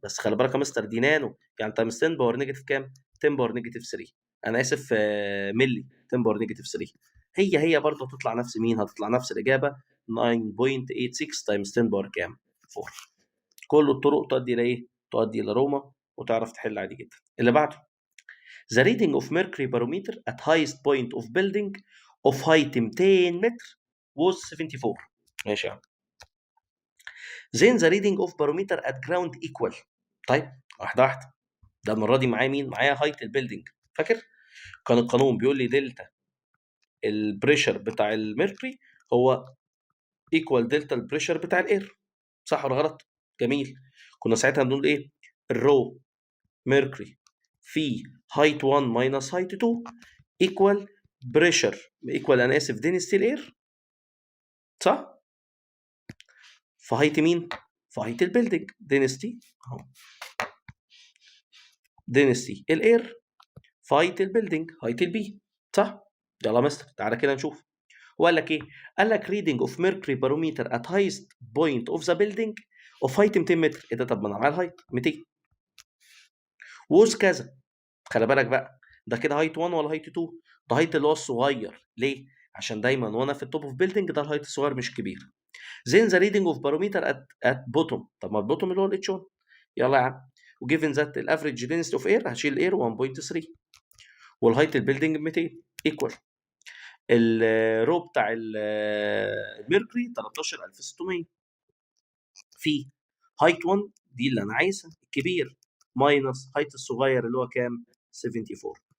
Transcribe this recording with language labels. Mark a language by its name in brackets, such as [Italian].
[Arabic] بس خلي بالك يا مستر دي نانو، يعني تايمز 10 باور نيجاتيف كام؟ 10 باور نيجاتيف 3. انا اسف ملي 10 باور نيجاتيف 3. هي برضه هتطلع نفس مين؟ هتطلع نفس الاجابه 9.86 تايمز 10 باور كام؟ 4. كل الطرق تؤدي الى ايه؟ تؤدي الى روما، وتعرف تحل عادي جدا. اللي بعده [English] The reading of mercury barometer at highest point of building of height 200 متر was 74. [Arabic] ماشي يا عم. [English] Then the reading of barometer at ground equal. [Arabic] طيب واحدة واحدة. ده المرة دي معايا مين؟ معايا height البيلدينج. فاكر؟ كان القانون بيقول لي دلتا البريشر بتاع الميركوري هو ايكوال دلتا البريشر بتاع الاير. صح ولا غلط؟ جميل. كنا ساعتها بنقول ايه؟ الرو ميركوري في هايت 1 ماينس هايت 2 ايكوال بريشر ايكوال انا اسف دينستي الاير. صح؟ فهايت مين؟ فهايت البيلدينج دينستي اهو. دينستي الاير فهايت البيلدينج هايت البي. صح؟ يلا مستر تعالى كده نشوف. وقال لك ايه؟ قال لك [English] reading of mercury barometer at highest point of the building of height 200 [Arabic] متر. ايه ده؟ طب ما انا معايا الهايت 200 ووز كذا. خلي بالك بقى ده كده هايت 1 ولا هايت 2؟ ده هايت اللي هو الصغير. ليه؟ عشان دايما وانا في التوب اوف بيلدينج ده الهايت الصغير مش كبير. [English] then the reading of barometer at bottom. [Arabic] طب ما البوتوم اللي هو الاتش 1. يلا يا عم. وجيفن ذات الافريج density اوف اير هشيل الاير 1.3 والهايت البيلدينج 200 ايكوال الرو بتاع الميركوري 13600 في هايت 1 دي اللي انا عايزها الكبير ماينس هايت الصغير اللي هو كام؟ 74.